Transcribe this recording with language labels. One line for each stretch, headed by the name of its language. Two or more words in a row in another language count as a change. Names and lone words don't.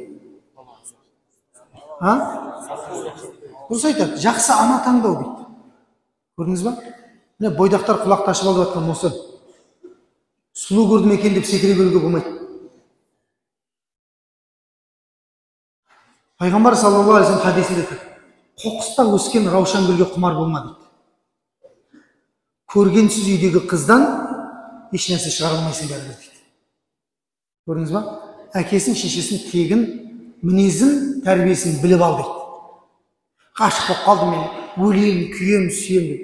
Kazakh: Дұрыс айтады, жақсы ана таңдау дейді. Көрдіңіз ба? Міне бойдақтар құлақты ашып алып жатқан осы. Сұлу көрдім екен деп секіре беруге болмайды. Пайғамбар
Arabic: صلى الله عليه وسلم
Kazakh: хадисінде айтады: қоқыста өскен раушан гүлге құмар болма дейді. Көргенсіз үйдегі қыздан еш нәрсе шығара алмайсың бәрібір дейді. Көрдіңіз ба? Әкесін, шешесін тегін, мінезін, тәрбиесін біліп ал дейді. Ғашық болып қалды мен, өлейін, күйем, сүйем дейді.